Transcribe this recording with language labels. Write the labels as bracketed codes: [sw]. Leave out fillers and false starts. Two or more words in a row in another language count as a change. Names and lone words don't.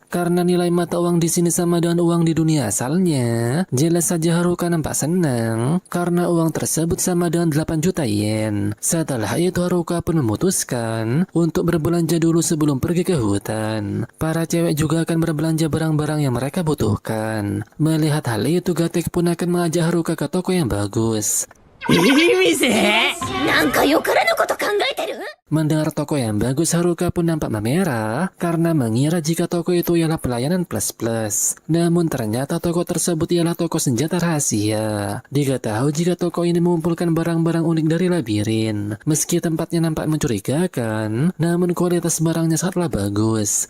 [id] Karena nilai mata uang di sini sama dengan uang di dunia asalnya, jelas saja Haruka nampak senang karena uang tersebut sama dengan 8 juta yen. Setelah itu Haruka pun memutuskan untuk berbelanja dulu sebelum pergi ke hutan. Para cewek juga akan berbelanja barang-barang yang mereka butuhkan. Melihat hal itu Gatek pun akan mengajak Haruka ke toko yang bagus. [ja] いい店。なんかよからぬこと考えてる？ [id] Mendengar toko yang bagus, Haruka pun nampak memerah karena mengira jika toko itu ialah pelayanan plus-plus. Namun ternyata toko tersebut ialah toko senjata rahasia. Diketahui jika toko ini mengumpulkan barang-barang unik dari labirin. Meski tempatnya nampak mencurigakan, namun kualitas barangnya sangatlah bagus.